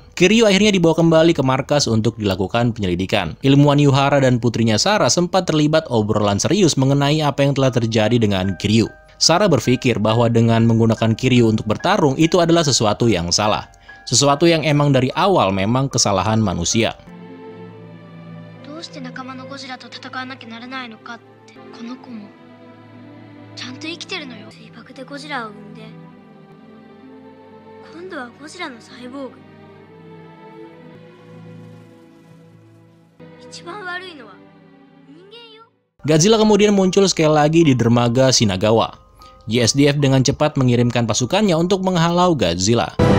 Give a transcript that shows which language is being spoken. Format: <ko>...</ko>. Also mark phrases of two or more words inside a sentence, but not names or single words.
<id>Kiryu akhirnya dibawa kembali ke markas untuk dilakukan penyelidikan. Ilmuwan Yuhara dan putrinya Sarah sempat terlibat obrolan serius mengenai apa yang telah terjadi dengan Kiryu. Sarah berpikir bahwa dengan menggunakan Kiryu untuk bertarung itu adalah sesuatu yang salah. Sesuatu yang emang dari awal memang kesalahan manusia.</id> <ja>この子もちゃんと生きてるのよ。水爆でゴジラを産んで、今度はゴジラのサイボーグ。一番悪いのは人間よ。</ja> <id>Godzilla kemudian muncul sekali lagi di dermaga Shinagawa. JSDF dengan cepat mengirimkan pasukannya untuk menghalau Godzilla.</id>